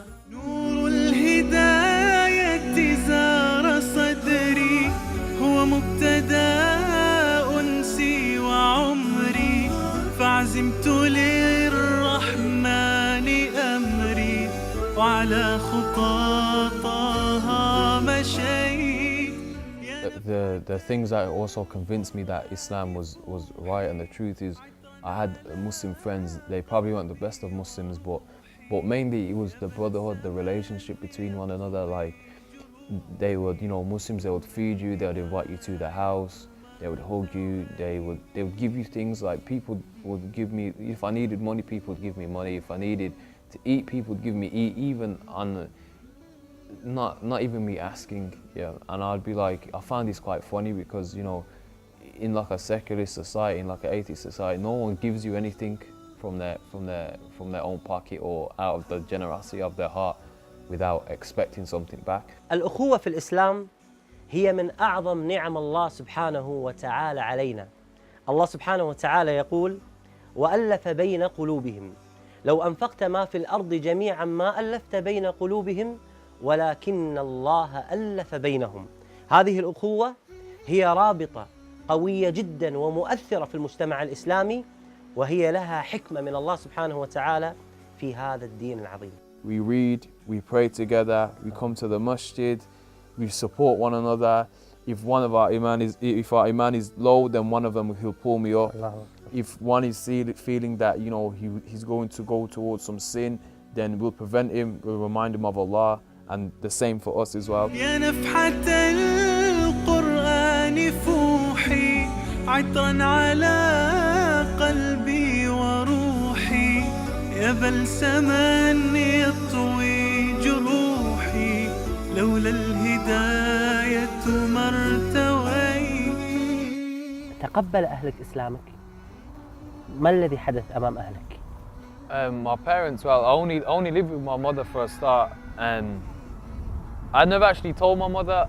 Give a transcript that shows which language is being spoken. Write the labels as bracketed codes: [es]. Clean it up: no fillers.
[ar] نور الهداية زار صدري هو مبتدأ أنسي وعمري فعزمت للرحمن أمري وعلى خطاطها مشيت. [en] The things that also convinced me that Islam was right and the truth is, I had Muslim friends. They probably weren't the best of Muslims, but mainly it was the brotherhood, the relationship between one another. Like they would, Muslims, they would feed you, they would invite you to the house, they would hug you, they would give you things. Like people would give me, if I needed money, people would give me money. If I needed to eat, people would give me eat, even on not even me asking. Yeah, and I'd be like, I found this quite funny because in like a secular society, in like an atheist society, no one gives you anything from their own pocket or out of the generosity of their heart without expecting something back. [ar] الأخوة في الإسلام هي من أعظم نعم الله سبحانه وتعالى علينا. الله سبحانه وتعالى يقول: وألف بين قلوبهم لو أنفقت ما في الأرض جميعا ما ألفت بين قلوبهم ولكن الله ألف بينهم. هذه الأخوة هي رابطة قوية جدا ومؤثرة في المجتمع الإسلامي، وهي لها حكمة من الله سبحانه وتعالى في هذا الدين العظيم. [en] We read, we pray together, we come to the masjid, we support one another. If our iman is low, then one of them will pull me up. If one is feeling that he's going to go towards some sin, then we'll prevent him, we'll remind him of Allah, and the same for us as well. [ar] يا نفحة القرآن فوحي عطرا على قلبي وروحي يا بلسما يطوي جروحي لولا الهداية ما ارتوي. تقبل أهلك إسلامك؟ ما الذي حدث أمام أهلك؟ [en] My parents, well, I only lived with my mother for a start, and I never actually told my mother.